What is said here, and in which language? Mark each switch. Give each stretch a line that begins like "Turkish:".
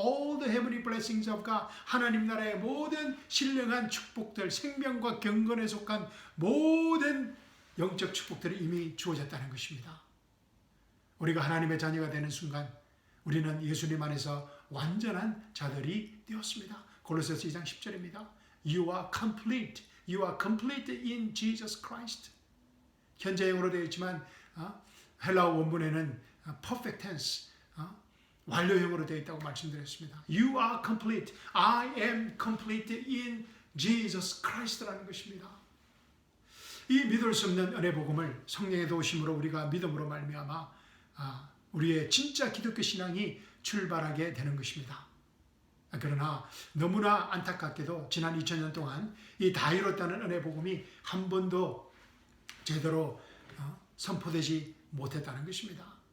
English: All the heavenly blessings of God,
Korean: 하나님 나라의 모든 신령한 축복들, 생명과 경건에 속한 모든 영적 축복들이 이미 주어졌다는 것입니다. 우리가 하나님의 자녀가 되는 순간 우리는 예수님 안에서 완전한 자들이 되었습니다. 골로새서 2장 10절입니다.
English: You are complete. You are complete in Jesus Christ.
Korean: 현재형으로 되어 있지만 헬라어 원문에는
English: perfect tense,
Korean: 완료형으로 되어 있다고 말씀드렸습니다.
English: You are complete. I am complete in Jesus Christ
Korean: 라는 것입니다. 이 믿을 수 없는 은혜 복음을 성령의 도우심으로 우리가 믿음으로 말미암아 우리의 진짜 기독교 신앙이 출발하게 되는 것입니다. 그러나 너무나 안타깝게도 지난 2000년 동안 이 다 이뤘다는 은혜 복음이 한 번도 제대로 선포되지 못했다는 것입니다.